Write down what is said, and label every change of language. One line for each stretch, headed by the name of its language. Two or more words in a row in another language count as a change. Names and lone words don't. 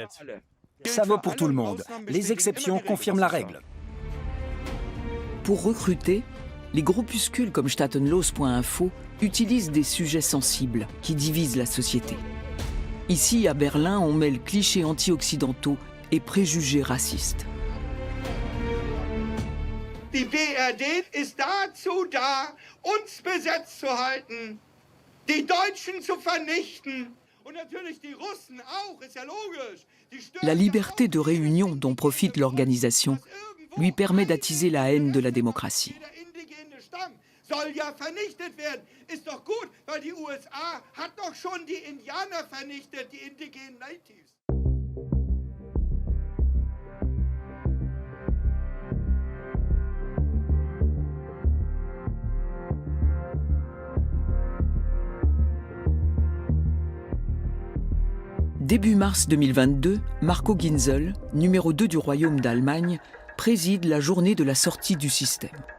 French: Ça vaut pour tout le monde. Les exceptions confirment la règle. Pour recruter, les groupuscules comme Staatenlos.info utilisent des sujets sensibles qui divisent la société. Ici, à Berlin, on mêle clichés anti-occidentaux et préjugés racistes.
German: Die BRD ist dazu da, uns besetzt zu halten, die Deutschen zu vernichten. Und natürlich die Russen auch, ist ja logisch.
French: La liberté de réunion dont profite l'organisation lui permet d'attiser la haine de la démocratie.
German: Soll ja vernichtet werden. Ist doch gut, weil die USA hat doch schon die Indianer vernichtet, die indigenen Natives.
French: Début mars 2022, Marco Ginzel, numéro 2 du Royaume d'Allemagne, préside la journée de la sortie du système.